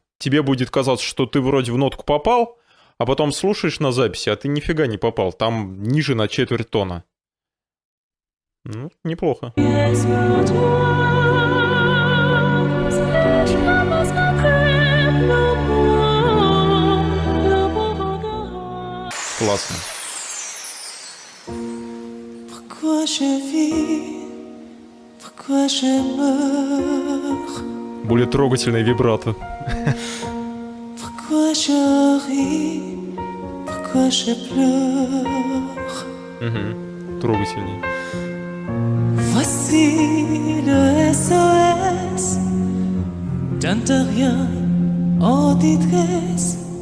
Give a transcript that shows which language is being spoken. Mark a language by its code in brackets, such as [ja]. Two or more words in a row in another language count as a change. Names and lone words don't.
[ru] Тебе будет казаться, что ты вроде в нотку попал, а потом слушаешь на записи, а ты нифига не попал. Там ниже на четверть тона. Ну, неплохо. Классно. [fr] Pourquoi je vis, pourquoi je meurs, [ru] Более трогательное вибрато. [fr] pourquoi je ris, pourquoi je pleure. [ru] Угу. Трогательней. [fr] Voici le SOS d'un terrien en détresse.